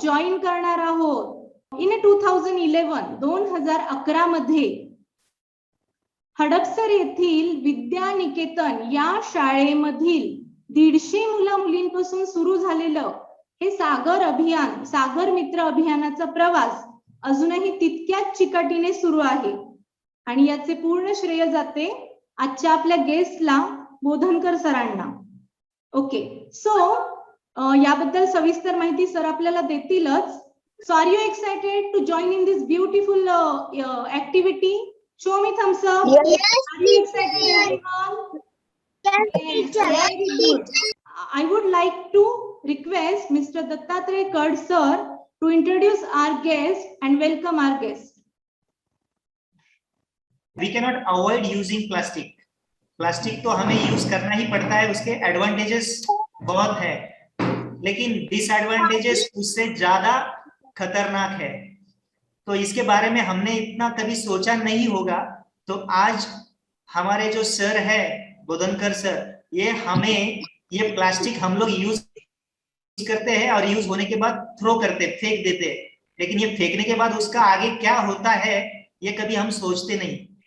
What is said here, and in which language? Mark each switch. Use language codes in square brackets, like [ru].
[mr] Join करणार आहोत. In 2011 मध्ये हडपसर येथील विद्यानिकेतन या शाळेमधील 150 मुला-मुलींपासून सुरू झालेलं हे सागर अभियान, सागर मित्र अभियानाचा प्रवास अजूनही तितक्याच चिकाटीने सुरू आहे. आणि याचे पूर्ण श्रेय जाते आजच्या आपल्या गेस्टला, बोधनकर सरांना. ओके, सो याबद्दल सविस्तर माहिती सर आपल्याला देतीलच. [en] So are you excited to join in this beautiful activity? Show me thumbs up. Yes. Are you excited, everyone? Yes, very good. I would like to request Mr. Dattatreya Kad sir to introduce our guest and welcome our guest. We cannot avoid using plastic. [hi] Plastic तो हमें use करना ही पड़ता है, उसके advantages बहुत है, लेकिन disadvantages उससे ज्यादा खतरनाक है. तो इसके बारे में हमने इतना कभी सोचा नहीं होगा. तो आज हमारे जो सर है बोधनकर सर, ये हमें ये प्लास्टिक हम लोग यूज करते हैं और यूज होने के बाद थ्रो करते, फेंक देते, लेकिन ये फेंकने के बाद उसका आगे क्या होता है ये कभी हम सोचते नहीं.